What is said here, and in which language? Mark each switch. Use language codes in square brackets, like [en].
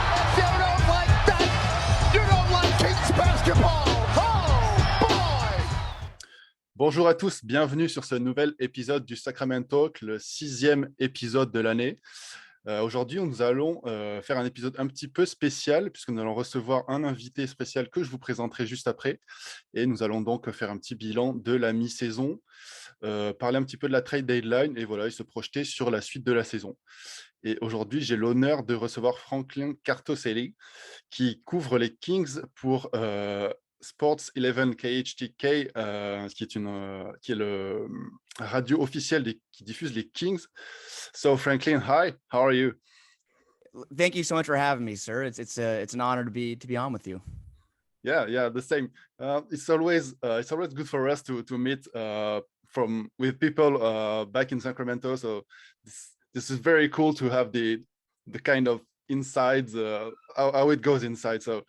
[en] If you don't like that, you don't like Kings basketball. Oh, boy. [fr] Bonjour à tous, bienvenue sur ce nouvel épisode du SacramenTalk, le 6e épisode de l'année. Aujourd'hui, nous allons faire un épisode un petit peu spécial puisque nous allons recevoir un invité spécial que je vous présenterai juste après. Et nous allons donc faire un petit bilan de la mi-saison, parler un petit peu de la trade deadline et voilà, et se projeter sur la suite de la saison. Et aujourd'hui, j'ai l'honneur de recevoir Franklin Cartoscelli qui couvre les Kings pour Sports 11 KHTK, qui est le radio officiel qui diffuse les Kings. [en] So Franklin, hi, how are you? Thank you so much for having me, sir. It's an honor to be on with you. Yeah, the same. It's always good for us to meet with people back in Sacramento. So this is very cool to have the kind of insides how it goes inside.